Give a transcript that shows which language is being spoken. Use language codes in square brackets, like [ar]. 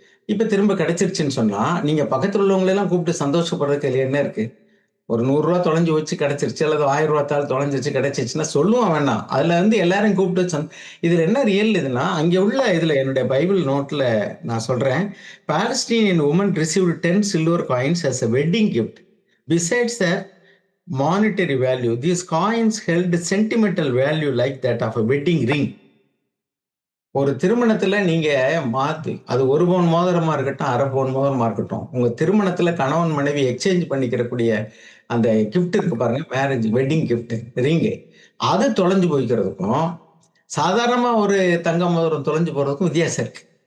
[ta] இப்ப திரும்ப கிடைச்சிருச்சுன்னு சொன்னா, நீங்க பக்கத்துல உள்ளவங்கள எல்லாம் கூப்பிட்டு சந்தோஷப்படுறதுக்கு இதுல என்ன இருக்கு? ஒரு ரூ. 100 தொலைஞ்சு போச்சு கிடைச்சிருச்சு, அல்லது ரூ. 1000 தாள் தொலைஞ்சிருச்சு கிடைச்சிருச்சுன்னா சொல்லுவான் வேணாம். அதுல வந்து எல்லாரையும் கூப்பிட்டு இதுல என்ன ரியல் இதுன்னா, அங்க உள்ள இதுல என்னுடைய பைபிள் நோட்ல நான் சொல்றேன். [en] Palestinian woman received 10 silver coins as a wedding gift. Besides their monetary value, these coins held sentimental value like that of a wedding ring. [ta] ஒரு திருமணத்துல நீங்க மாத்தி அது 1 பவுன் மோதிரமா இருக்கட்டும், 1/2 பவுன் மோதிரமா இருக்கட்டும். உங்க திருமணத்துல கணவன், மனைவி எக்ஸ்சேஞ்ச் பண்ணிக்கிறக்கூடிய அந்த கிஃப்ட் இருக்கு பாருங்க. Marriage wedding gift ring. அது தொலைஞ்சு போய்க்கிறதுக்கும், சாதாரணமா ஒரு தங்க மோதிரம் தொலைஞ்சு போறதுக்கும் வித்தியாசம் இருக்கு.